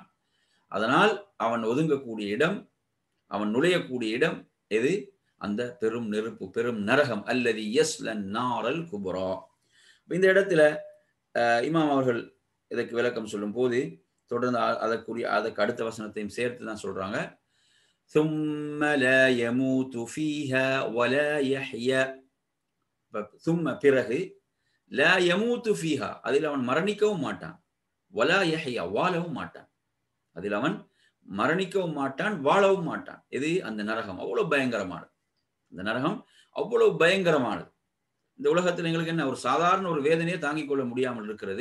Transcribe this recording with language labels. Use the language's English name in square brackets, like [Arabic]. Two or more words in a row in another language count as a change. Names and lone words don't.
[Tamil] அதனால் அவன் ஒதுங்கக்கூடிய இடம், அவன் நுழையக்கூடிய இடம் எது? அந்த பெரும் நெருப்பு, பெரும் நரகம். [Arabic] الذي يصلى النار الكبرى. [Tamil] இந்த இடத்துல இமாம் அவர்கள் இதற்கு விளக்கம் சொல்லும் போது தொடர்ந்து அதற்கு அடுத்த வசனத்தையும் சேர்த்து தான் சொல்றாங்க. [Arabic] ثُمَّ لَا يَمُوتُ فِيهَا وَلَا يَحْيَا. [Tamil] ثُمَّ பிறகு, [Arabic] لا يموت فيها [Tamil] அதில் அவன் மரணிக்கவும் மாட்டான், [Arabic] ولا يحيى [Tamil] வாழவும் மாட்டான். அதில் அவன் மரணிக்கவும் மாட்டான், வாழவும் மாட்டான். இது அந்த நரகம் அவ்வளவு பயங்கரமானது. இந்த நரகம் அவ்வளவு பயங்கரமானது. இந்த உலகத்தில் எங்களுக்கு என்ன, ஒரு சாதாரண ஒரு வேதனையை தாங்கிக் கொள்ள முடியாமல் இருக்கிறது.